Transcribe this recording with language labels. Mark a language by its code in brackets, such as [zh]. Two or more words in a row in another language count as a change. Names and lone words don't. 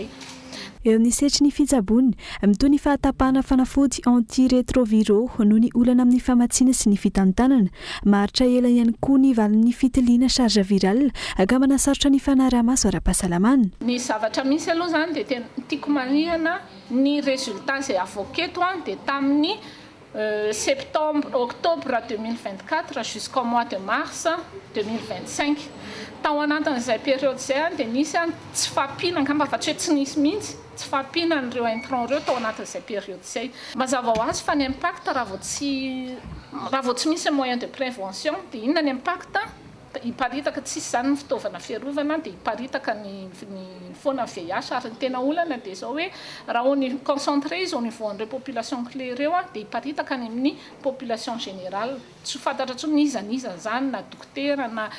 [mg] eo amin'ny setry ny fitsaboana mitoy ny fahatapahana fanafody antiretroviraux noho ny olana amin'ny famatsiana sy ny fitantanana maharitra ela ihany koa ny valin'ny fitiliana [fr] charge viral [mg] ka manasarotra ny fanarahamaso ara-pahasalamana ny zavatra misy aloha zany dia tena tiako marihana ny résultat izay avoketo dia tamin'ny [fr] octobre 2024 jusqu'au mois de mars 2025 [mg] tao anatin'izay période izay dia nisy tsy fampina angamba fa tsy hoe tsy nisy mihitsy tsy fampina n'ireo intrant ireo tao anatin'izay période izay mazava ho azy fa ny impact raha vao tsy misy [fr] moyen de prévention [mg] dia inona ny impact hiparitaka tsisy zany ny fitaovana fiarovana dia hiparitaka ny foana VIH ary ny tena olana dia zao hoe raha ny concentré izy [fr] au niveau [mg] an'ireo [fr] population clé [mg] ireo dia hiparitaka any amin'ny [fr] population générale [mg] tsy fantatra tsony nizaniza zany na dokotera